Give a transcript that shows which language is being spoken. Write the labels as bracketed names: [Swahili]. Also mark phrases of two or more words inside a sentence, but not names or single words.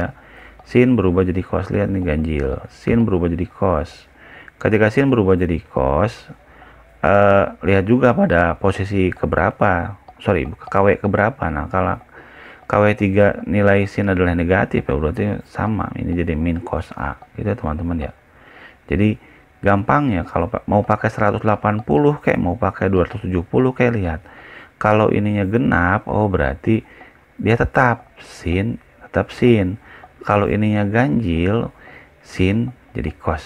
[Indonesian] Sin berubah jadi cos. Lihat nih, ganjil, sin berubah jadi cos. Ketika sin berubah jadi cos, lihat juga pada posisi keberapa, KW keberapa. Nah, kalau KW3 nilai sin adalah negatif ya, berarti sama, ini jadi min cos A gitu ya teman-teman ya. Jadi gampangnya kalau mau pakai 180 kayak mau pakai 270 kayak, lihat kalau ininya genap, oh berarti dia tetap sin. Kalau ininya ganjil, sin jadi cos.